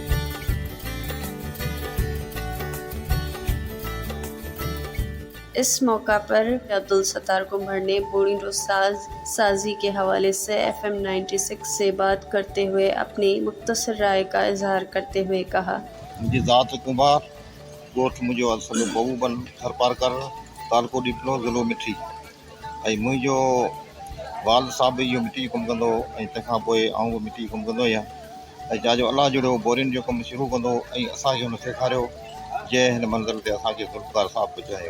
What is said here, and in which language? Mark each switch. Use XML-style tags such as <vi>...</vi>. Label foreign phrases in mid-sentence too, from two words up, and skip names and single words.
<ur>اس موقع پر عبدالستار کمبھر نے بورڈنڈو سازی کے حوالے سے FM 96 سے بات کرتے ہوئے اپنی مختصر رائے کا اظہار کرتے ہوئے کہا.</ur> <sd>मुंहिंजी ज़ात कुंभार, ॻोठु मुंहिंजो असुलु बहूबन थरपारकर, तालको ॾिपलो, ज़िलो मिठी. ऐं मुंहिंजो वाल साहब बि इहो मिटी कमु कंदो हो, ऐं तंहिंखां पोइ आउं बि मिटी कमु कंदो आहियां. ऐं जाजो अलाह जहिड़ो बोरिन जो कमु शुरू कंदो ऐं असांखे हुन सेखारियो, जंहिं हिन मंज़िल ते असांखे ज़ुल्फ़कार साहब पहुचायो.</sd>